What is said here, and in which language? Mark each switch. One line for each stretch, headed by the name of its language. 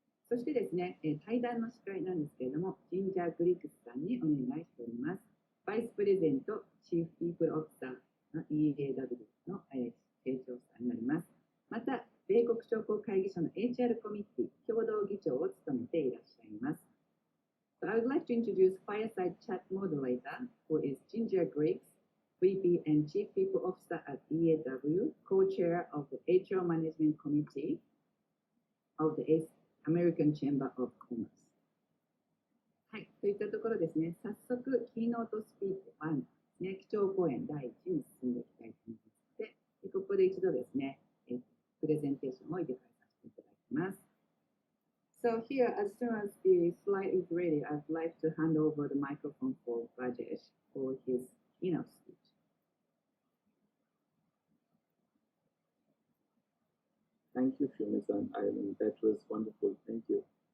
Japanese: そしてですね、対談の司会なんですけれども、ジンジャー・グリックスさんにお願いしております。バイスプレゼント・チーフ・ピープル・オフィサーの DE&I の会長さんになります。また、米国商工会議所の HR コミッティ共同議長を務めていらっしゃいます。
English: So I would like to introduce Fireside Chat Moderator, who is Ginger Griggs, VP and Chief People Officer at DE&I, Co-Chair of the HR Management Committee of the American Chamber of Commerce。
Japanese: はい、といったところですね、早速、キーノートスピーカー1ですね、基調講演第1に進んでいきたいと思いますので、ここで一度ですね、プレゼンテーションを入れ替えさせていただきます。
English: So here, as soon as the slide is ready, I'd like to hand over the microphone for Rajesh for his keynote speech. Thank you, Shumi-san. That was wonderful. Thank you.